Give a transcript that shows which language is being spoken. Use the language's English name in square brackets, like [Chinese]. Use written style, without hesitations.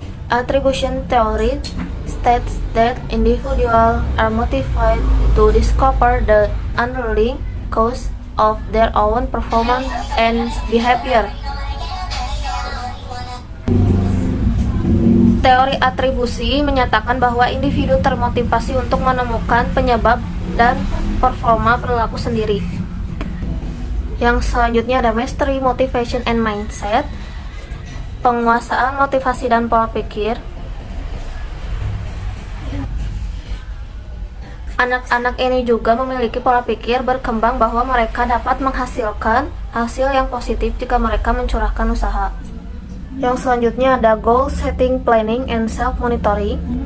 [English] Attribution theory states that individuals are motivated to discover the underlying cause of their own performance and behavior. [Indonesian] Teori atribusi menyatakan bahwa individu termotivasi untuk menemukan penyebab dan performa perilaku sendiri. Yang selanjutnya ada [English] mastery, motivation, and mindset. [Indonesian] Penguasaan motivasi dan pola pikir. Anak-anak ini juga memiliki pola pikir berkembang bahwa mereka dapat menghasilkan hasil yang positif jika mereka mencurahkan usaha. Yang selanjutnya ada [English] goal setting, planning, and self-monitoring.